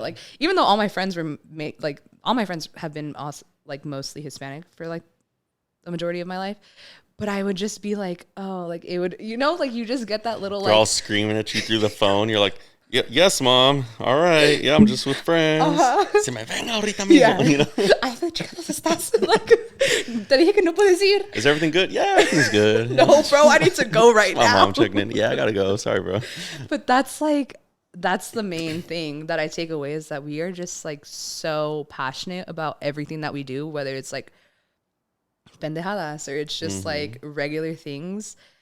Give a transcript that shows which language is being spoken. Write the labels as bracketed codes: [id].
[en] Like, even though all my friends were all my friends have been like mostly Hispanic for like the majority of my life. But I would just be like, oh, like it would, like you just get that little They're all screaming at you through the phone. You're like, yes, mom. All right. Yeah, I'm just with friends. [es] Se me venga ahorita mismo. Ay, chica, ¿dónde estás? Like, te dije que no puedes ir. [en] Is everything good? Yeah, everything's good. No, bro, I need to go right now. My mom checking in. Yeah, I gotta go. Sorry, bro. But that's the main thing that I take away is that we are just like so passionate about everything that we do, whether it's like pendejadas or it's just like regular things.